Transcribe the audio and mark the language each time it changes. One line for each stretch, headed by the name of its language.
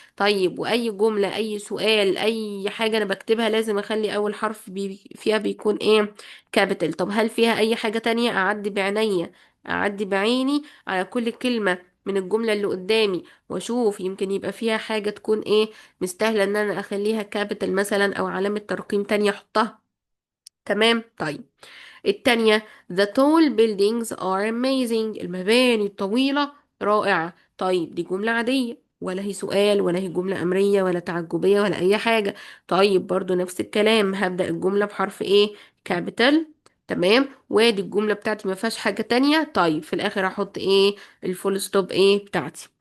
Arabic: طيب واي جملة اي سؤال اي حاجة انا بكتبها لازم اخلي اول حرف فيها بيكون ايه كابيتال. طب هل فيها اي حاجة تانية؟ اعدي بعينيا، اعدي بعيني على كل كلمة من الجملة اللي قدامي واشوف يمكن يبقى فيها حاجة تكون ايه مستاهلة ان انا اخليها كابيتال مثلا او علامة ترقيم تانية احطها. تمام. طيب التانية
English: the tall buildings are amazing.
Arabic: المباني الطويلة رائعة. طيب دي جملة عادية ولا هي سؤال ولا هي جملة أمرية ولا تعجبية ولا أي حاجة. طيب برضو نفس الكلام، هبدأ الجملة بحرف ايه كابيتال. تمام، وادي الجملة بتاعتي ما فيهاش حاجة تانية. طيب في الآخر هحط ايه الفول ستوب ايه بتاعتي.